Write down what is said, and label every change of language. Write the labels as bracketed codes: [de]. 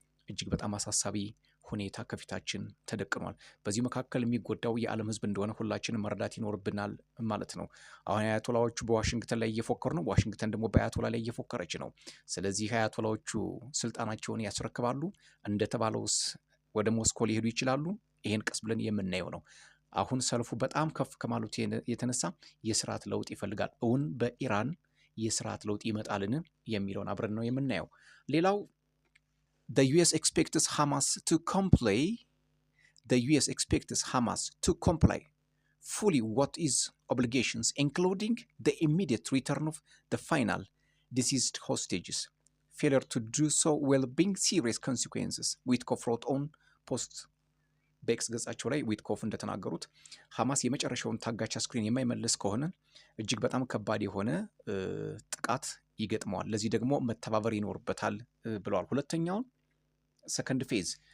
[am] እጅግ በጣም አሳሳቢ ሁኔታ ከፊታችን ተደቅኗል። በዚህ መካከል የሚጎዳው የዓለም ሕዝብ እንደሆነ ሁላችንም መረዳት ይኖርብናል ማለት ነው። አሁን አያቶላዎቹ በዋሽንግተን ላይ እየፎከሩ ነው። ዋሽንግተን ደግሞ በአያቶላ ላይ እየፎከረች ነው። ስለዚህ አያቶላዎቹ ስልጣናቸውን ያስረክባሉ፣ እንደተባለውስ ወደ ሞስኮ ሊሄዱ ይችላሉ። ይሄን ቀስ ብለን የምናየው ነው። አሁን ሰልፉ በጣም ከፍ ከማለቱ የተነሳ የስርዓት ለውጥ ይፈልጋል። እውን በኢራን የስርዓት ለውጥ ይመጣልን የሚለውን አብረን ነው የምናየው። ሌላው [en] the US expects Hamas to comply the US expects Hamas to comply fully what is obligations including the immediate return of the final deceased hostages. Failure to do so will bring serious consequences. Witkoff wrote on post [am] በኤክስ ገጻቸው ላይ ዊትኮፍ እንደተናገሩት ሐማስ የመጨረሻውን ታጋች አስክሬን የማይመልስ ከሆነ እጅግ በጣም ከባድ የሆነ ጥቃት ይገጥመዋል። ለዚህ ደግሞ መተባበር ይኖርበታል ብለዋል። ሁለተኛውን ሰከንድ ፌዝ